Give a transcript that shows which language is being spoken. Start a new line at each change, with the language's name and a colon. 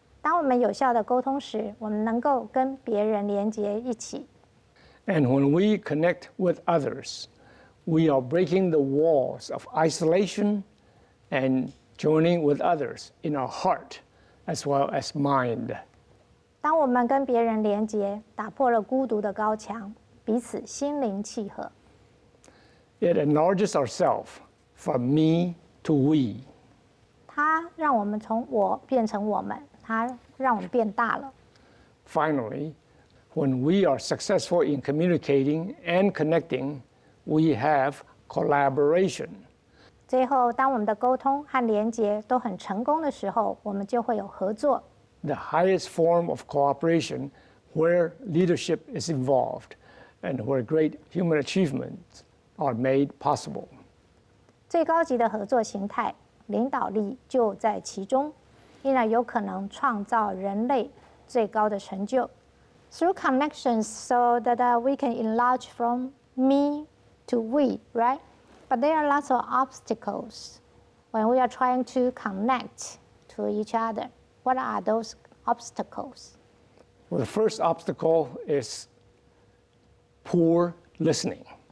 Chinese: 当我们有效的沟通时，我们能够跟别人连结一起。
English: And when we connect with others, we are breaking the walls of isolation and joining with others in our heart as well as mind.
Chinese: 当我们跟别人连结，打破了孤独的高墙，彼此心灵契合。
English: It enlarges ourselves from me to we.
Chinese: 它让我们从我变成我们，它让我们变大了。
English: Finally, when we are successful in communicating and connecting, we have collaboration.
Chinese: 最后，当我们的沟通和连结都很成功的时候，我们就会有合作。
English: The highest form of cooperation where leadership is involved and where great human achievements are made possible.
Chinese: 最高级的合作形态，领导力就在其中，因而有可能创造人类最高的成就。
English: Through connections, so that we can enlarge from me to we, right? But there are lots of obstacles when we are trying to connect to each other. What are those obstacles? Well, the first obstacle is poor listening.